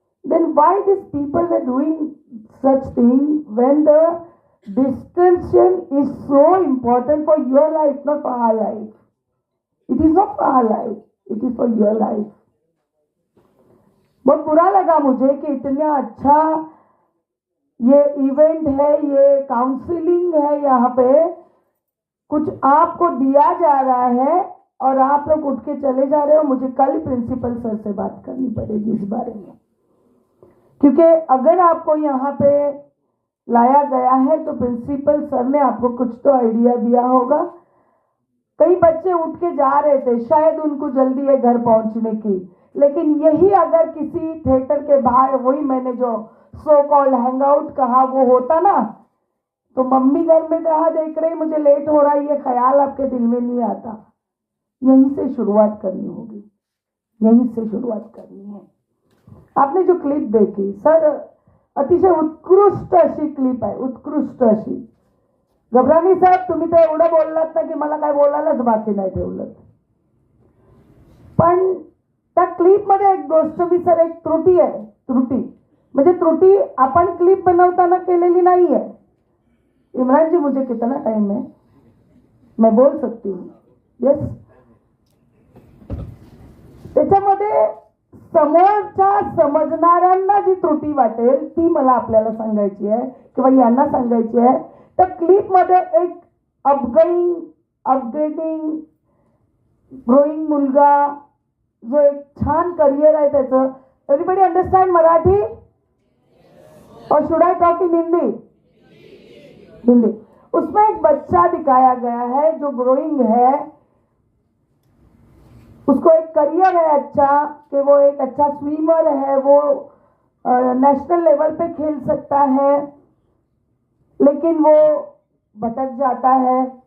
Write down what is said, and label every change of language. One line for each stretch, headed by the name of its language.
English: then why these people were doing such thing when the distinction is so important for your life, not for our life. It is not for our life, it is for your life.
Hindi: बहुत बुरा लगा मुझे कि इतना अच्छा ये event है, ये काउंसलिंग है, यहाँ पे कुछ आपको दिया जा रहा है और आप लोग उठ के चले जा रहे हो. मुझे कल प्रिंसिपल सर से बात करनी पड़ेगी इस बारे में, क्योंकि अगर आपको यहाँ पे लाया गया है तो प्रिंसिपल सर ने आपको कुछ तो आइडिया दिया होगा. कई बच्चे उठ के जा रहे थे, शायद उनको जल्दी है घर पहुंचने की, लेकिन यही अगर किसी थिएटर के बाहर वही मैंने जो सो कॉल्ड हैंगआउट कहा वो होता ना, तो मम्मी घर में राह देख रही, मुझे लेट हो रहा है, ये ख्याल आपके दिल में नहीं आता. यहीं से शुरुआत करनी होगी, यहीं से शुरुआत करनी है. आपने जो क्लिप देखी सर,
Marathi: अतिशय उत्कृष्ट अशी क्लिप आहे, उत्कृष्ट अशी. गबरानी साहेब तुम्ही तर एवढं बोललात ना की मला काय बोलायलाच बाकी नाही ठेवलं. पण त्या क्लिप मध्ये एक गोष्ट मी सर, एक त्रुटी आहे. म्हणजे त्रुटी आपण क्लिप बनवताना केलेली नाही आहे.
Hindi: इमरान जी मुझे कितना टाइम है, मैं बोल सकती हूँ?
English: Yes.
Marathi: त्याच्यामध्ये समोरच्या समजणाऱ्यांना जी त्रुटी वाटेल ती मला आपल्याला सांगायची आहे किंवा यांना सांगायची आहे. तर क्लिप मध्ये एक अपग्रेडिंग ग्रोईंग मुलगा जो एक छान करियर आहे त्याचं.
English: Everybody understand Marathi और should I talk in Hindi?
Hindi: उसमें एक बच्चा दिखाया गया है जो ग्रोइंग है, उसको एक करियर है अच्छा, कि वो एक अच्छा स्विमर है, वो नेशनल लेवल पे खेल सकता है, लेकिन वो भटक जाता है.